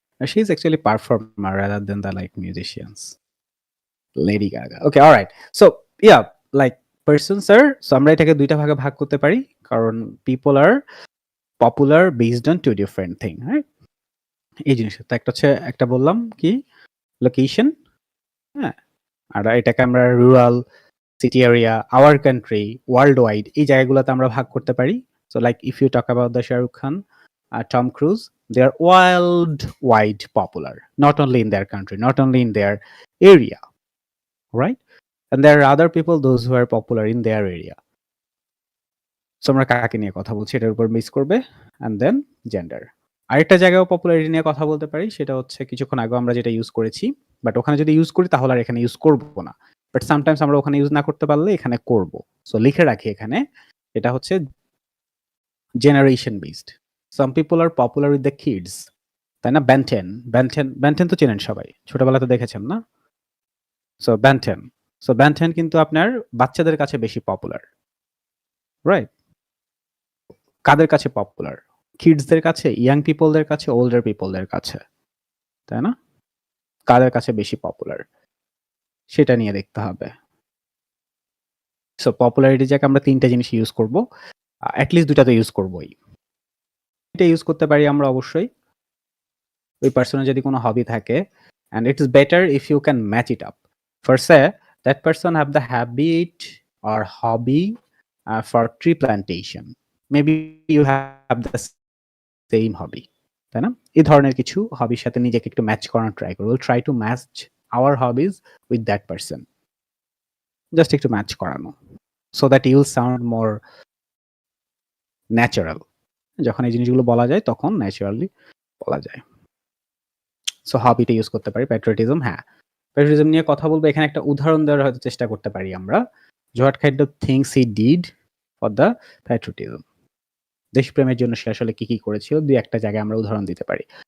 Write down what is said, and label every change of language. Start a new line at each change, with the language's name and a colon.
English: She is actually performer rather than the like musicians. Lady Gaga. Okay, all right. So yeah, like person, sir. So
Bangla: আমরা এটাকে দুইটা ভাগে ভাগ করতে পারি, কারণ
English: people are popular based on two different thing, right?
Bangla: এই জিনিসটা একটা হচ্ছে, একটা বললাম কি লোকেশন, হ্যাঁ, আর এটাকে আমরা rural, city area, our country, world wide, এই জায়গাগুলোতে আমরা ভাগ করতে পারি।
English: So like if you talk about the Shah Rukh Khan, Tom Cruise, they are worldwide popular, not only in their country, not only in their area, right? And there are other people, those who are popular in their area.
Bangla: So আমরা কাকে নিয়ে কথা বলছি এটার উপর miss করবে,
English: and then gender.
Bangla: আরেকটা জায়গায় পপুলারিটি নিয়ে কথা বলতে পারি, সেটা হচ্ছে কিছুক্ষণ আগে আমরা যেটা ইউজ করেছি, বাট ওখানে যদি ইউজ করি তাহলে আর এখানে ইউজ করবো না, বাট সামটাইমস আমরা ওখানে ইউজ না করতে পারলে এখানে করব। সো লিখে রাখি এখানে, এটা হচ্ছে generation based.
English: some people are popular with the kids,
Bangla: তাই না? ব্যান্টেন তো চেনেন সবাই, ছোটবেলাতে দেখেছেন না? সো ব্যান্টেন কিন্তু আপনার বাচ্চাদের কাছে বেশি পপুলার, রাইট? কাদের কাছে পপুলার? কিডসদের কাছে, ইয়াং পিপলদের কাছে, ওল্ডার পিপলদের কাছে, তাই না? কাদের কাছে বেশি পপুলার সেটা নিয়ে দেখতে হবে। সো পপুলারিটি যাকে আমরা তিনটা জিনিস ইউজ করব, অ্যাটলিস্ট দুটা তো ইউজ করবই। এটা ইউজ করতে পারি আমরা অবশ্যই ওই পার্সনের যদি কোনো হবি থাকে,
English: and it is better if you can match it up. For say that person have the habit or hobby for tree plantation, maybe you have the same hobby, তাই না?
Bangla: এই ধরনের কিছু হবির সাথে নিজেকে একটু ম্যাচ করানোর ট্রাই করব,
English: try to match our hobbies with that person, just
Bangla: একটু ম্যাচ করানো,
English: so that you will sound more natural.
Bangla: যখন এই জিনিসগুলো বলা যায় তখন ন্যাচারালি বলা যায়। সো হবিটা ইউজ করতে পারি। প্যাট্রিয়টিজম, হ্যাঁ, প্যাট্রিয়টিজম নিয়ে কথা বলবো। এখানে একটা উদাহরণ দেওয়ার হয়তো চেষ্টা করতে পারি আমরা,
English: What kind of things he did for the patriotism.
Bangla: দেশপ্রেমের জন্য সে আসলে কি কি করেছিল, দুই একটা জায়গায় আমরা উদাহরণ দিতে পারি।